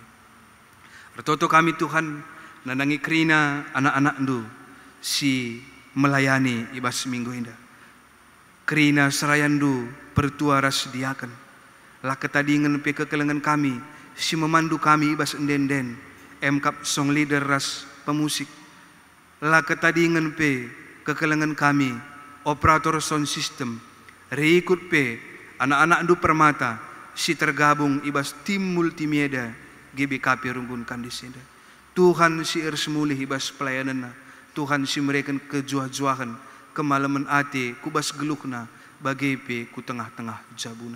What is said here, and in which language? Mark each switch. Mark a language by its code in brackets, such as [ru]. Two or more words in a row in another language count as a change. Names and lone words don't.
[btx] Retoto kami Tuhan, nanangi kerina anak-anak ndu, si melayani ibas minggu indah. Kerina serayandu pertua ras diakan, lah ketadingan pe kekelengan kami, si memandu kami ibas enden-den, emkap song leader ras pemusik, lah ketadingan pe kekelengan kami, [en] operator sound system, [btx] reikut pe anak-anak ndu permata, si tergabung ibas tim multimedia GBKP Rumbun Kandisenda. Tuhan si ersmulih ibas pelayanan, Tuhan si mereka kejuah-juahan, kemalaman ate kubas gelukna, bagai pe ku tengah-tengah jabuna.